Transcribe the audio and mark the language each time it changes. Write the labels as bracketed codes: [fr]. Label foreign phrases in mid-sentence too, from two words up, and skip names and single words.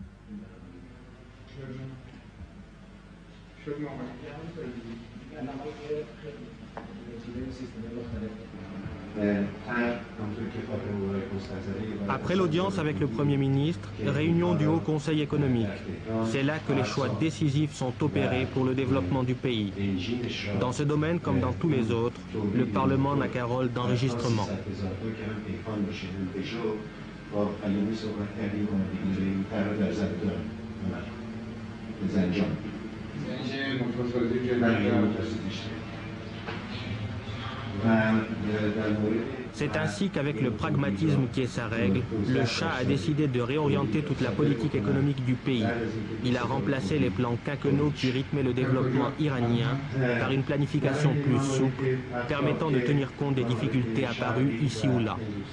[fr] Après l'audience avec le Premier ministre, réunion du Haut Conseil économique. C'est là que les choix décisifs sont opérés pour le développement du pays. Dans ce domaine, comme dans tous les autres, le Parlement n'a qu'un rôle d'enregistrement. [fa] با پیامی صحبت کردیم و دیگه قرار در زمین زنجان [fr] C'est ainsi qu'avec le pragmatisme qui est sa règle, le Shah a décidé de réorienter toute la politique économique du pays. Il a remplacé les plans quinquennaux qui rythmaient le développement iranien par une planification plus souple, permettant de tenir compte des difficultés apparues ici ou là.